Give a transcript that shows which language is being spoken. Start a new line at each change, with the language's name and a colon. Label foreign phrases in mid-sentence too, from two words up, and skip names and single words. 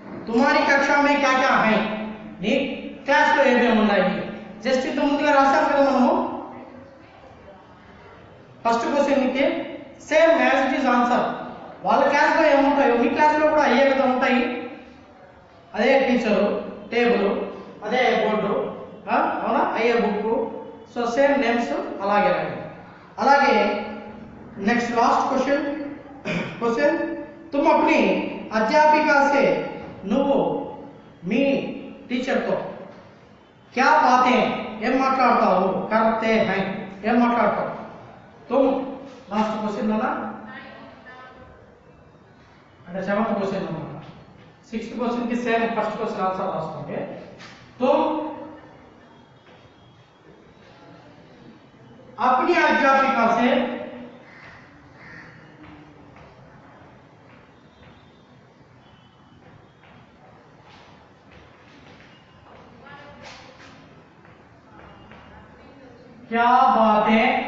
Hindi: तुम्हारी कक्षा में क्या क्या है
Telugu: నీ క్లాస్ లో ఏమేమి ఉన్నాయి జస్ట్ ఇంత ముందుగా రాసాం కదా మనము
English: first question
Telugu: కి
English: same as it is answer
Telugu: వాళ్ళ క్లాస్ లో ఏముంటాయో మీ క్లాస్ లో కూడా అయ్యే కదా ఉంటాయి అదే టీచరు టేబుల్ అదే బోర్డు అవునా అయ్యే బుక్
English: so same names
Telugu: అలాగే రాయండి అలాగే
English: next last question
Hindi: तुम अपनी अध्यापिका से
Telugu: నువ్వు మీ టీచర్ తో
Hindi: क्या बातें
Telugu: ఏం మాట్లాడతావు
Hindi: करते हैं
Telugu: ఏం మాట్లాడతావు तुम
English: last question
Telugu: ना అంటే 7th क्वेश्चन అన్నమాట 6th क्वेश्चन की
English: same first question answer
Telugu: రాసుకోండి तुम
Hindi: अपनी अध्यापिका से क्या बातें